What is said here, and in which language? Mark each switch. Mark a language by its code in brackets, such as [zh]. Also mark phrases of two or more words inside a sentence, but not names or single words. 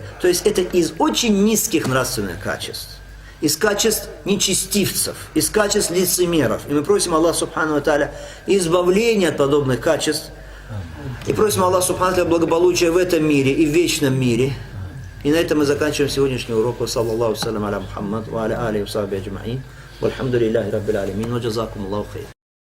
[ru] То есть это из очень низких нравственных качеств. Из качеств нечестивцев, из качеств лицемеров. И мы просим Аллаха [ar] سبحانه وتعالى [ru] избавления от подобных качеств. И просим Аллаха [ar] سبحانه وتعالى [ru] благополучия в этом мире и в вечном мире. И на этом мы заканчиваем сегодняшний урок. [ar] صلى الله سلام على محمد وعلى آله وصحبه أجمعين. والحمد لله رب العالمين. وجزاكم الله خير.